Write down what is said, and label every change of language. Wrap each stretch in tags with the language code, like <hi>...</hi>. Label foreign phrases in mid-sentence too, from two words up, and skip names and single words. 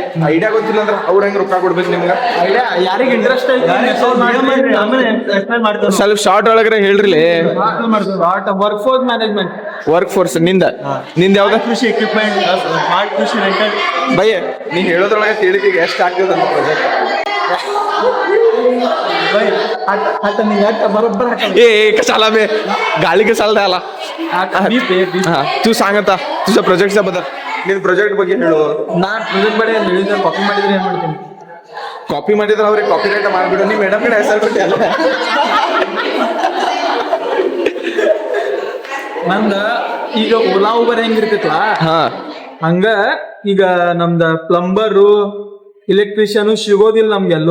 <kn>ಐಡಿಯಾ ಗೊತ್ತಿಲ್ಲ ಅಂದ್ರೆ ಅವ್ರ ಹೆಂಗ್ ರೊಕ್ಕ ಕೊಡ್ಬೇಕು ನಿಮ್ಗೆ? ಐಡಿಯಾ ಯಾರಿಗೆ ಇಂಟ್ರೆಸ್ಟ್ ಐತಿ ಸ್ವಲ್ಪ ಶಾರ್ಟ್ ಒಳಗಡೆ ಹೇಳ್ರಿ.</kn> <en>work force management. work force</en> <kn>ನಿಂದ ಯಾವ್ದ? ಕೃಷಿ</kn> <en>equipment, smart</en> <kn>ಕೃಷಿ ರೆಂಟಲ್. ಭಯ ನೀ ಹೇಳೋದ್ರೊಳಗೆ ತಿಳಿದೀಗ ಎಷ್ಟು ಆಗ್ತದೆ ಅಂತ ಪ್ರಾಜೆಕ್ಟ್.</kn> <mr>ए कशाला बे गाली कशाला द्यायला. तू सांग आता तुझ्या प्रोजेक्टचा बद्दल.</mr> <kn>ನೀನ್ ಪ್ರಾಜೆಕ್ಟ್ ಬಗ್ಗೆ ಹೇಳು. ನಾನ್ ಪ್ರಾಜೆಕ್ಟ್ ಬಗ್ಗೆ ಹೇಳಿದ್ರೆ ಕಾಪಿ ಮಾಡಿದ್ರೆ ಏನ್ ಮಾಡ್ತೀನಿ? ಕಾಪಿ ಮಾಡಿದ್ರೆ ಅವ್ರಿಗೆ</kn> <en>copy right</en> <kn>ಮಾಡ್ಬಿಡು. ನೀ ಮೇಡಮ್ ಕಡೆ ಹೆಸರು ಬಿಟ್ಟು ಅಲ್ಲ. ನಂದ ಈಗ ಓಲಾ ಊಬರ್ ಹೆಂಗಿರ್ತೈತಲ್ಲ, ಹಂಗ ಈಗ ನಮ್ದ ಪ್ಲಂಬರು ಇಲೆಕ್ಟ್ರಿಷಿಯನ್ ಸಿಗೋದಿಲ್ಲ ನಮ್ಗೆಲ್ಲೋ.</kn>